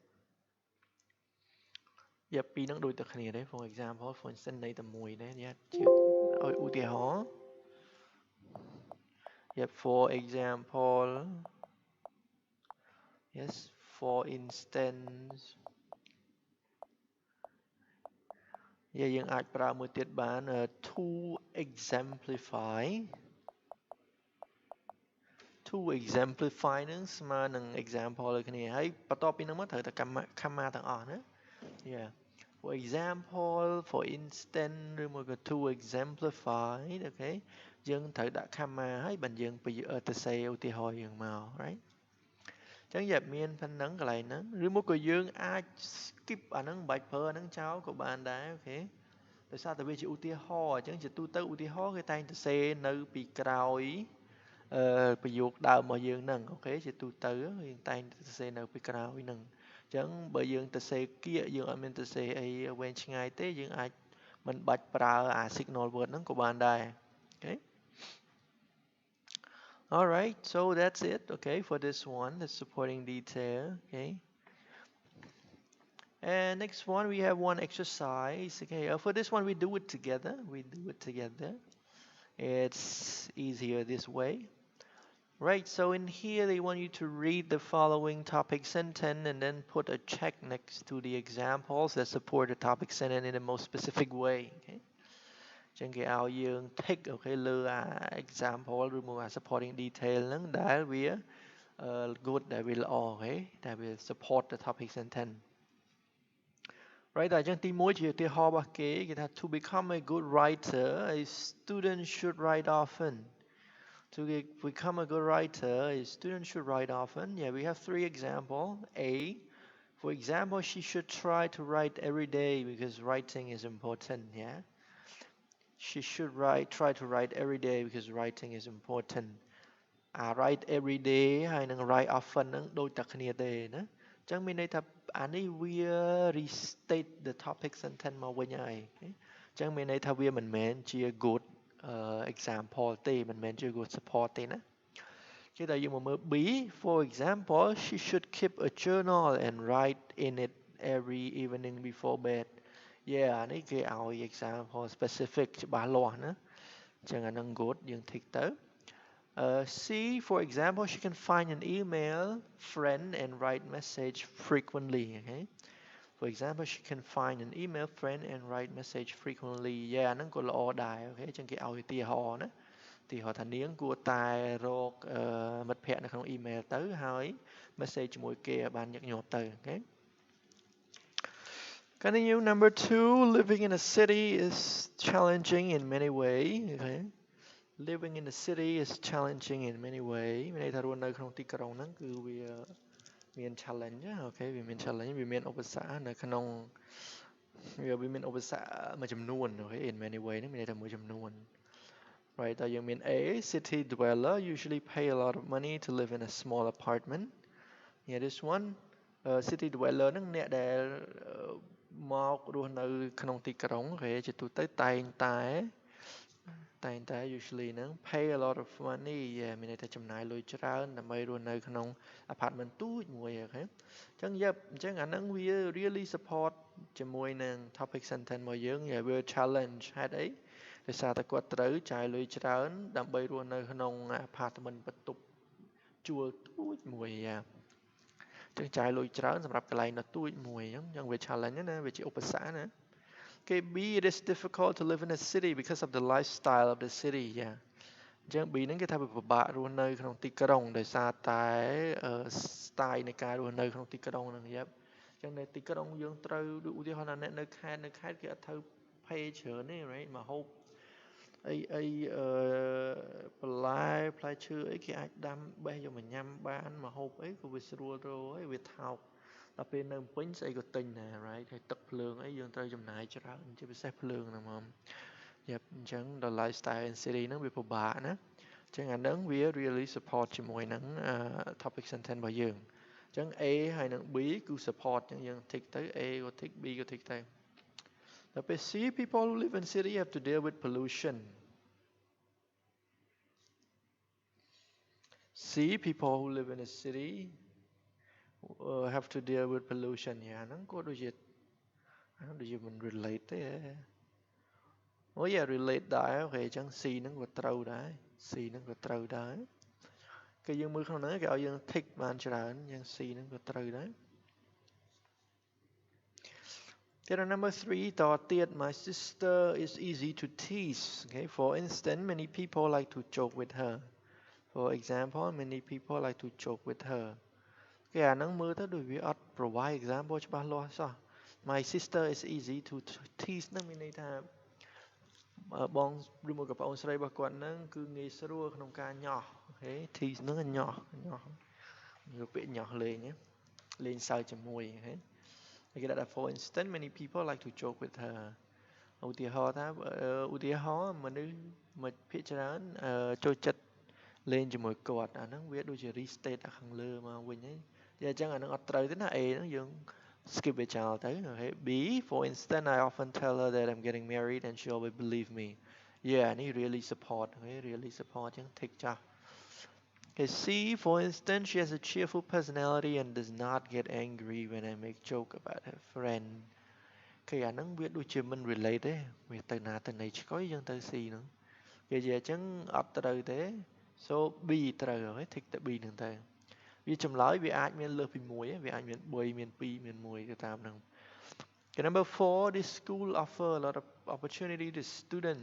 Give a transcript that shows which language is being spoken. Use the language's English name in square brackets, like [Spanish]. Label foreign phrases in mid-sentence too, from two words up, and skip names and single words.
[Khmer] យ៉ាពីរហ្នឹងដូចតែគ្នាទេ [English] for example for instance [Khmer] ន័យតែមួយដែរយ៉ាជាឲ្យឧទាហរណ៍ [English] yeah for example yes for instance [Khmer] យើងអាចប្រើមួយទៀតបាន [English] to exemplify to exemplify [Khmer] ហ្នឹងស្មើនឹង example ដូចគ្នាហើយបន្ទាប់ពីហ្នឹងមកត្រូវតែ comma ទាំងអស់ ណា [English] yeah for example for instance [Khmer] ឬមួយក៏ [English] to exemplify [Khmer] អូខេយើងត្រូវដាក់ comma ហើយបើយើងទៅសេឧទាហរណ៍យើងមក right អញ្ចឹងយ៉ាមានប៉ុណ្ណឹងកន្លែងហ្នឹងឬមកក៏ យើងអាច skip អាហ្នឹងមិនបាច់ប្រើអាហ្នឹងចោលក៏បានដែរអូខេដោយសារតែវាជាឧទាហរណ៍អញ្ចឹងជាទូទៅឧទាហរណ៍គេតែងទៅសេនៅពីក្រោយប្រយោគដើមរបស់យើងហ្នឹងអូខេជាទូទៅយើងតែងទៅសេនៅពីក្រោយហ្នឹងអញ្ចឹងបើយើងទៅសេគៀកយើងអត់មានទៅសេអីវែងឆ្ងាយទេយើងអាចមិនបាច់ប្រើអា [English] signal word [Khmer] ហ្នឹងក៏បានដែរអូខេ [English] all right so that's it okay for this one the supporting detail okay and next one we have one exercise okay for this one we do it together it's easier this way. Right, so in here they want you to read the following topic sentence and then put a check next to the examples that support the topic sentence in the most specific way. [Khmer] Okay. ចឹងគេឲ្យយើង tick អូខេលើអា example ឬមួយអា [English] supporting detail [Khmer] ហ្នឹងដែលវា good ដែលវាល្អអូខេដែលវា [English] support the topic sentence. [Khmer] Right តែចឹងទី1ជាឧទាហរណ៍របស់គេគេថា [English] to become a good writer a student should write often. To become a good writer, a student should write often. Yeah, we have 3 examples. A, for example, she should try to write every day because writing is important. Yeah, she should try to write every day because writing is important. Write every day [Khmer] ហើយនឹង [English] write often [Khmer] ហ្នឹងដូចតែគ្នាទេណាអញ្ចឹងមានន័យថាអានេះវា [English] restate the topic sentence [Khmer] មកវិញហើយ អញ្ចឹងមានន័យថាវាមិនមែនជា [English] good example [Khmer] ទេមិនមែនជា [English] good support [Khmer] ទេណាគេតែ យើងមកមើល [English] B for example she should keep a journal and write in it every evening before bed yeah [Khmer] អានេះគេឲ្យ [English] example specific [Khmer] ច្បាស់លាស់ណាអញ្ចឹងអានឹង good យើង tick ទៅ [English] C for example she can find an email friend and write message frequently okay For example, she can find an email friend and write message frequently. [Khmer] Yeah ហ្នឹងក៏ល្អដែរអូខេអញ្ចឹងគេឲ្យឧទាហរណ៍ណាឧទាហរណ៍ថានាងគួរតែរកមិត្តភ័ក្តិនៅក្នុង email ទៅហើយ message ជាមួយគេឲ្យបានញឹកញាប់ទៅអូខេ [English] Continue number 2 living in a city is challenging in many ways okay living in the city is challenging in many [Khmer] ways មានន័យថារស់នៅក្នុងទីក្រុងហ្នឹងគឺវាមាន challenge អូខេវាមាន challenge វាមានឧបសគ្គនៅក្នុងវាមានឧបសគ្គមួយចំនួនអូខេ [English] in many way [Khmer] ហ្នឹងមានន័យថាមួយចំនួន right តើយើងមាន [English] A city dweller usually pay a lot of money to live in a small apartment yeah this one city dweller [Khmer] ហ្នឹងអ្នកដែល មករស់នៅក្នុងទីក្រុងអូខេជាទូទៅតែងតែតែងតែ usually ហ្នឹង [English] pay a lot of money [Khmer] មានន័យថាចំណាយលុយច្រើនដើម្បីរស់នៅក្នុង apartment ទូចមួយ អូខេអញ្ចឹងអញ្ចឹងអាហ្នឹងវា [English] really support [Khmer] ជាមួយនឹង [English] topic sentence [Khmer] របស់យើងវា challenge ហេតុអីដោយសារតែគាត់ត្រូវចាយលុយច្រើនដើម្បីរស់នៅក្នុង apartment បន្ទប់ជួលទូចមួយចឹងចាយលុយច្រើនសម្រាប់កន្លែងដ៏ទូចមួយអញ្ចឹងវា challenge ណាវាជាឧបសគ្គណា [English] Okay, B, it is difficult to live in a city because of the lifestyle of the city. Yeah. [Khmer] អញ្ចឹង B ហ្នឹងគេថាវាពិបាករស់នៅក្នុងទីក្រុងដោយសារតែ style នៃការរស់នៅក្នុងទីក្រុងហ្នឹងយ៉ាប់អញ្ចឹងនៅទីក្រុងយើងត្រូវឧទាហរណ៍ថាអ្នកនៅខេ ត្តគេអត់ត្រូវ pay ច្រើនទេ right មកហូបអីបន្លែផ្លែឈើអីគេអាចដាំបេះយកមកញ៉ាំបានមកហូបអីក៏វាស្រួលទៅហើយវាថោ កដល់ពេលនៅពេញស្អីក៏ទិញដែរ right ហើយទឹកភ្លើងអីយើងត្រូវចំណាយច្រើនជាពិសេសភ្លើងណាហ្មងយ៉ាប់អញ្ចឹងដល់ [English] lifestyle in city [Khmer] ហ្នឹងវាពិបាកណាអញ្ចឹងអាហ្នឹងវា [English] really support [Khmer] ជាមួយនឹង [English] topic sentence [Khmer] របស់យើងអញ្ចឹង A ហើយនឹង B គឺ support អញ្ចឹងយើង tick ទៅ A ក៏ tick B ក៏ tick ទៅដល់ពេល C [English] people who live in city have to deal with pollution C people who live in a city have to deal with pollution [Khmer] ហ្នឹងក៏ដូចជាមិន relate ទេអូយ៉ា relate ដែរអូខេអញ្ចឹង C ហ្នឹងក៏ត្រូវដែរ C ហ្នឹងក៏ត្រូវដែរគេយើងមើលក្នុងហ្នឹងគេឲ្យយើង tick បានច្រើនអញ្ចឹង C ហ្នឹងក៏ត្រូវដែរ [English] Okay, number 3, my sister is easy to tease. Okay, for instance, many people like to joke with her. For example, many people like to joke with her. [Khmer] Okay, អាហ្នឹងមើលទៅដូចវាអត់ [English] provide example [Khmer] ច្បាស់លាស់សោះ [English] My sister is easy to tease [Khmer] ហ្នឹងមានន័យថាបងឬមកក៏ប្អូនស្រីរបស់គាត់ហ្នឹងគឺងាយស្រួលក្នុងការញោះអូ ខេ tease ហ្នឹងញោះយកពាក្យញោះលេងសើចជាមួយអូខេគេដាក់ថា [English] for instance many people like to joke with her [Khmer] ឧទាហរណ៍ មនុស្សមួយភាគច្រើនចូលចិត្តលេងជាមួយគាត់អាហ្នឹងវាដូចជា restate អាខាងលើមកវិញហើយអញ្ចឹងអាហ្នឹងអត់ត្រូវទេណា A ហ្នឹងយើង skip វាចោលទៅអូខេ [English] B for instance I often tell her that I'm getting married and she always believe me yeah [Khmer] នេះ [English] really support [Khmer] អូខេ [English] really support [Khmer] អញ្ចឹង tick ចោល [English] Okay, C, for instance, she has a cheerful personality and does not get angry when I make joke about her friend. [Khmer] គេអាហ្នឹងវាដូចជាមិន relate ទេវាទៅណាទៅណីឆ្កុយយើងទៅ C ហ្នឹងគេនិយាយអញ្ចឹងអត់ត្រូវទេ so B ត្រូវហើយ tick ទៅ B ហ្នឹងទៅវាចម្លើយវាអាចមានលើសពី1វាអាចមាន3មាន2មាន1ទៅតាមហ្នឹង [English] Okay, number 4, this school offer a lot of opportunity to students.